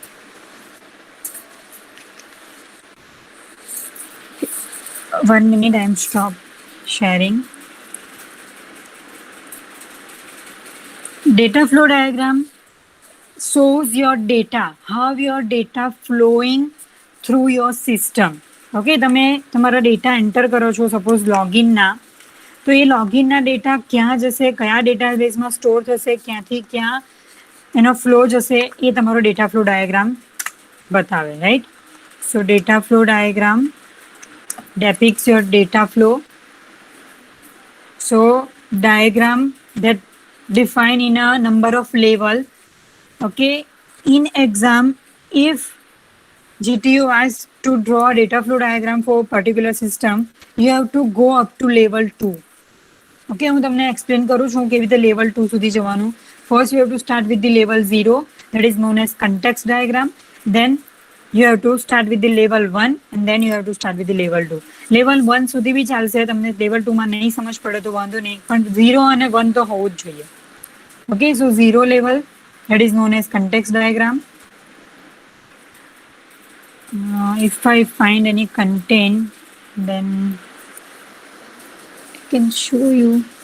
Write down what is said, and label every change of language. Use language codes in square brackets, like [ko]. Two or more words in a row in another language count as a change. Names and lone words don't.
[en] One minute, I am stop sharing. Data flow diagram shows your data, how your data flowing through your system. [gu] ઓકે, તમે તમારા [en] data enter [gu] કરો છો સપોઝ લોગિનના, તો એ લોગિનના ડેટા ક્યાં જશે, કયા ડેટાબેઝમાં સ્ટોર થશે, ક્યાંથી ક્યાં એનો ફ્લો જશે, એ તમારો [en] data flow diagram [gu] બતાવે, રાઈટ? [en] so data flow diagram depicts your data flow. So diagram that define in a number of level. Okay, in exam, if GTU asks to draw a data flow diagram for a particular system, you have to go up to level 2. [gu] Okay, હું તમને explain કરું છું કેવી રીતે level 2 સુધી જવાનું. [en] First you have to start with the level 0, that is known as context diagram. Then you have to start with the level 1 and then you have to start with the level 2. [gu] Level 1 સુધી બી ચાલશે, તમને level 2 માં નહીં સમજ પડે તો વાંધો નહીં, પણ 0 અને 1 તો હોવું જ જોઈએ. [en] Okay, so 0 level, that is known as context diagram. If I find any content, then I can show you.